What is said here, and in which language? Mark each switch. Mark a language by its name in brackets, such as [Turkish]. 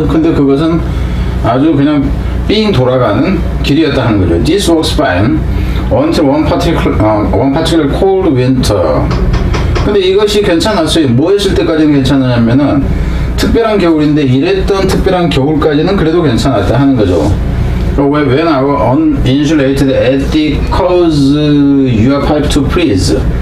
[Korean] 근데 그것은 아주 그냥 삥 돌아가는 길이었다 하는 거죠. [English] This works fine until one particular cold winter. [Korean] 근데 이것이 괜찮았어요. 뭐 했을 때까지는 괜찮았냐면은 특별한 겨울인데 이랬던 특별한 겨울까지는 그래도 괜찮았다 하는 거죠. [English] When our uninsulated attic cause your pipe to freeze.